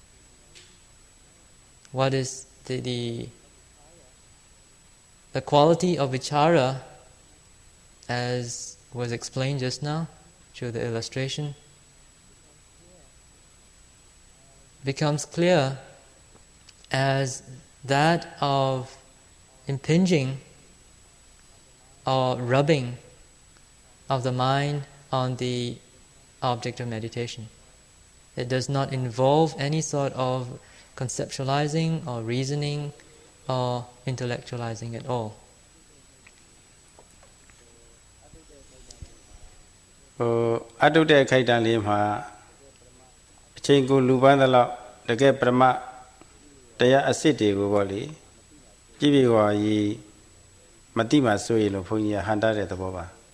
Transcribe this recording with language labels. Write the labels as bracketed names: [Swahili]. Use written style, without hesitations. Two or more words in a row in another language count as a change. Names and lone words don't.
[English] What is the quality of vichara, as was explained just now through the illustration, becomes clear as that of impinging or rubbing of the mind on the object of meditation. It does not involve any sort of conceptualizing or reasoning or intellectualizing at all. [Burmese] အတုတဲ့ခိုက်တန်လေးမှာအချိန်ကိုလူပန်းသလောက်တကယ်ပရမတရားအစစ်တွေကိုပေါ့လေကြည့်ပြီးဟောရေးမတိမှဆိုရလို့ဘုန်းကြီးကဟန်တာတဲ့သဘောပါ